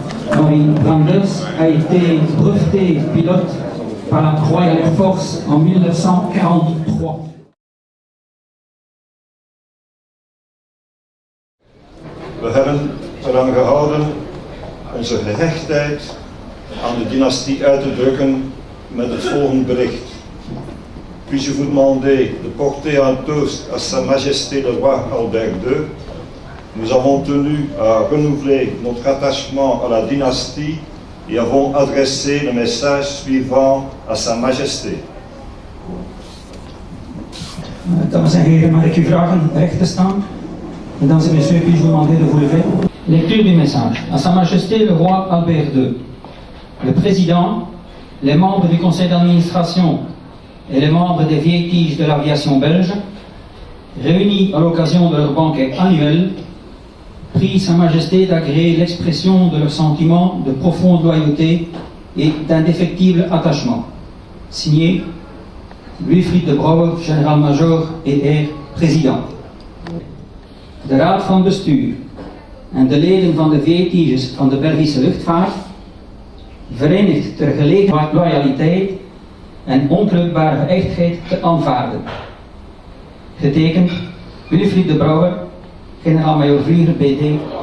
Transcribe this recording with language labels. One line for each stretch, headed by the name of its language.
French: Henri Branders a été breveté pilote par la Royal Air Force en 1943.
Dutch: We hebben eraan gehouden onze gehechtheid aan de dynastie uit te drukken met het volgende bericht.
French: Puis-je vous demander de porter un toast à Sa Majesté le Roi Albert II. Nous avons tenu à renouveler notre attachement à la dynastie et avons adressé le message suivant à Sa Majesté.
Dutch: Dames en heren, mag ik u vragen recht te staan?
French: Mesdames et messieurs, puis-je vous demander de vous lever? Lecture du message. À Sa Majesté le Roi Albert II, le Président, les membres du Conseil d'administration et les membres des Vieilles Tiges de l'aviation belge, réunis à l'occasion de leur banquet annuel, prient Sa Majesté d'agréer l'expression de leur sentiment de profonde loyauté et d'indéfectible attachement. Signé Wilfried de Brouwer, général-major et Air Président.
Dutch: De Raad van Bestuur en de leden van de Vieilles van de Belgische luchtvaart, verenigd ter gelegenheid loyaliteit en onkreukbare geëchtheid te aanvaarden. Getekend Wilfried de Brouwer, generaal-majoor vlieger BT.